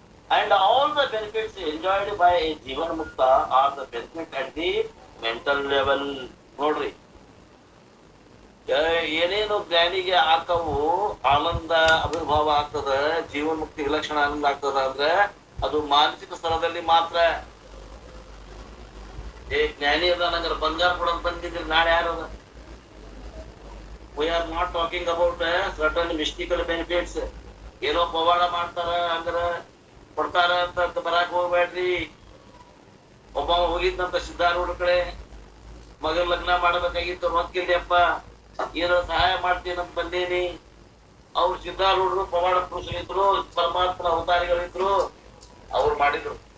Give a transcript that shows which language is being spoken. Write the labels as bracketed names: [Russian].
[English] And all the benefits enjoyed by a Jivan Mukta are the benefit at the mental level. [Kannada] ನೋಡ್ರಿ, ಏನೇನು ಜ್ಞಾನಿಗೆ ಆಕವು ಆನಂದ ಆವಿರ್ಭಾವ ಆಗ್ತದ, ಜೀವನ್ ಮುಕ್ತಿ ವಿಲಕ್ಷಣ ಆನಂದ ಆಗ್ತದ ಅಂದ್ರೆ ಅದು ಮಾನಸಿಕ ಸ್ತರದಲ್ಲಿ ಮಾತ್ರ. ಜ್ಞಾನಿ ಅದ ನಂಗೆ ಬಂಗಾರ ಕೊಡೋದು ಬಂದಿದ್ರೆ ನಾಳೆ ಯಾರದ? [English] We are not talking about certain mystical benefits. [Kannada] ಏನೋ ಪವಾಡ ಮಾಡ್ತಾರ ಅಂದ್ರ ಕೊಡ್ತಾರ ಅಂತ ಬರಾಕ್ ಹೋಗ್ಬೇಡ್ರಿ. ಒಬ್ಬ ಹೋಗಿದ್ನಂತ ಸಿದ್ಧಾರೂಢ ಕಡೆ, ಮಗನ ಲಗ್ನ ಮಾಡಬೇಕಾಗಿತ್ತು, ರೊಕ್ಕಿಲ್ಲಪ್ಪ, ಏನೋ ಸಹಾಯ ಮಾಡ್ತೀನಂತ ಬಂದೇನಿ. ಅವ್ರು ಸಿದ್ಧಾರೂಢರು ಪವಾಡ ಪುರುಷರಿದ್ರು, ಪರಮಾತ್ಮನ ಅವತಾರಿಗಳಿದ್ರು, ಅವ್ರು ಮಾಡಿದ್ರು.